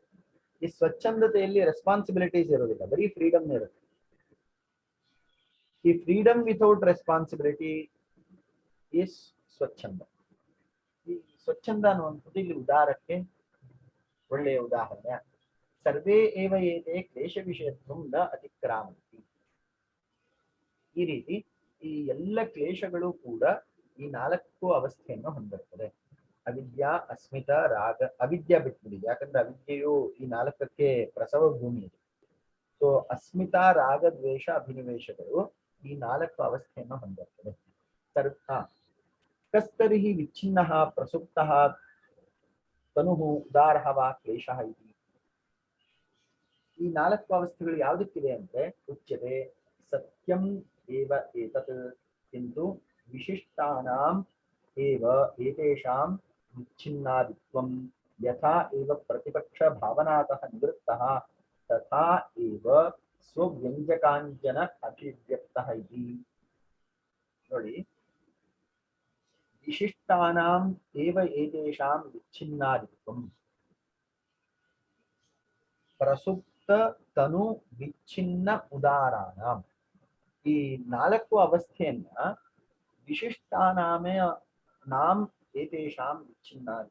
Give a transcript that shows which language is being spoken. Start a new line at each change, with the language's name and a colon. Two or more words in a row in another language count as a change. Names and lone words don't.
Kannada: ಈ ಸ್ವಚ್ಛಂದತೆಯಲ್ಲಿ ರೆಸ್ಪಾನ್ಸಿಬಿಲಿಟೀಸ್ ಇರೋದಿಲ್ಲ, ಬರೀ ಫ್ರೀಡಮ್ ಇರುತ್ತೆ.
English: ಈ freedom without responsibility is ಸ್ವಚ್ಛಂದ.
Kannada: ಈ ಸ್ವಚ್ಛಂದ ಅನ್ನುವಂಥದ್ದು ಇಲ್ಲಿ ಉದಾರಕ್ಕೆ ಒಳ್ಳೆಯ ಉದಾಹರಣೆ.
Sanskrit: ಸರ್ವೇ ಏವ ಏತೆ ಕ್ಲೇಶ ವಿಷಯತ್ವಂ ನ ಅತಿಕ್ರಾಮಂತಿ.
Kannada: ಈ ರೀತಿ ಈ ಎಲ್ಲ ಕ್ಲೇಶಗಳು ಕೂಡ ಈ ನಾಲ್ಕು ಅವಸ್ಥೆಯನ್ನು ಹೊಂದಿರ್ತದೆ. ಅವಿದ್ಯಾ, ಅಸ್ಮಿತ, ರಾಗ. ಅವಿದ್ಯಾ ಬಿಟ್ಬಿಡಿ, ಯಾಕಂದ್ರೆ ಅವಿದ್ಯೆಯು ಈ ನಾಲ್ಕಕ್ಕೆ ಪ್ರಸವ ಭೂಮಿ ಇದೆ. ಸೊ ಅಸ್ಮಿತಾ, ರಾಗ, ದ್ವೇಷ, ಅಭಿನಿವೇಶಗಳು ಈ ನಾಲ್ಕು ಅವಸ್ಥೆಯನ್ನು ಹೊಂದಿರ್ತದೆ.
Sanskrit: ಕಸ್ತರ್ಹಿ ವಿಚ್ಛಿನ್ನ ಪ್ರಸುಪ್ತ ತನು ಉದಾರ ವಾ ಕ್ಲೇಶ ಇತಿ.
Kannada: ಈ ನಾಲ್ಕು ಅವಸ್ಥೆಗಳು ಯಾವುದಕ್ಕಿದೆ ಅಂದ್ರೆ
Sanskrit: ಉಚ್ಯತೆ ಸತ್ಯಂ ಏವ ಏತತ್ ಕಿಂತು ವಿಶಿಷ್ಟಾನಾಂ ಏವ ಏತೇಷಾಂ ವಿಚ್ಛಿನ್ನಾದಿತ್ವಂ ಯಥಾ ಏವ ಪ್ರತಿಪಕ್ಷ ಭಾವನಾತಃ ನಿವೃತ್ತಃ ತಥಾ ಏವ ಸ್ವವ್ಯಂಜಕಾಂಜನ ಅಭಿವ್ಯಕ್ತಃ ಇತಿ. ನೋಡಿ, ವಿಶಿಷ್ಟಾನಾಂ ಏವ ಏತೇಷಾಂ ವಿಚ್ಛಿನ್ನಾದಿತ್ವಂ, ಪ್ರಸುಪ್ತ ತನು ವಿಚ್ಛಿನ್ನ ಉದಾರಾನಾಂ.
Kannada: ಈ ನಾಲ್ಕು ಅವಸ್ಥೆಯನ್ನ
Sanskrit: ವಿಶಿಷ್ಟಾನಾಮೇ ನಾಂ ಏತೇಷಾಂ ವಿಚ್ಛಿನ್ನಾದಿ.